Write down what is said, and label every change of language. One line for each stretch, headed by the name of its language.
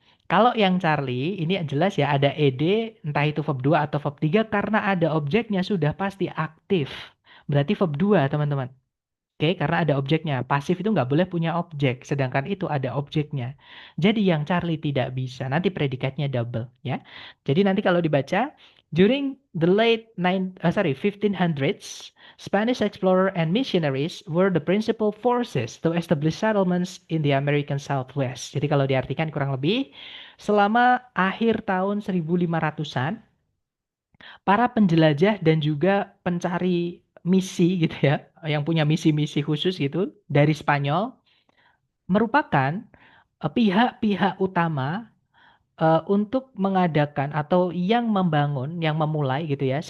Indonesian: Kalau yang Charlie, ini jelas ya ada ed, entah itu verb 2 atau verb 3 karena ada objeknya sudah pasti aktif. Berarti verb 2, teman-teman. Oke, karena ada objeknya. Pasif itu nggak boleh punya objek, sedangkan itu ada objeknya. Jadi yang Charlie tidak bisa. Nanti predikatnya double, ya. Jadi nanti kalau dibaca,
English: during the late 1500s, Spanish explorer and missionaries were the principal forces to establish settlements in the American Southwest.
Indonesian: Jadi kalau diartikan kurang lebih, selama akhir tahun 1500-an, para penjelajah dan juga pencari misi gitu ya, yang punya misi-misi khusus gitu dari Spanyol merupakan pihak-pihak utama untuk mengadakan atau yang membangun, yang memulai gitu ya.